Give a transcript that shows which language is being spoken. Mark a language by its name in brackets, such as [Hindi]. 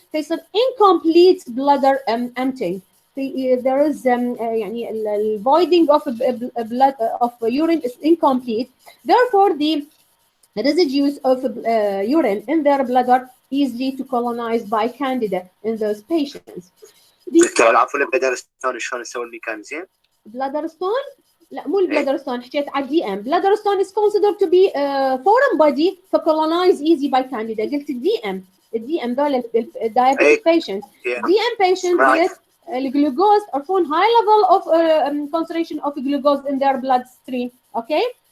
[English] There's an incomplete bladder emptying. There is يعني the voiding of blood of urine is incomplete. Therefore, the residues of urine in their bladder easily to colonize by Candida in those patients. [Arabic] دكتور العفو، البلادر ستون شلون نسوي الميكانيزم؟ بلادر ستون؟ لا مو البلادر ستون، حكيت على الدي ام. [English] Bladder stone is considered to be foreign body for colonize easy by Candida. [Arabic] قلت الدي ام ذول [English] diabetic patients. DM patients with glucose or from high level of concentration of glucose in their bloodstream. Okay.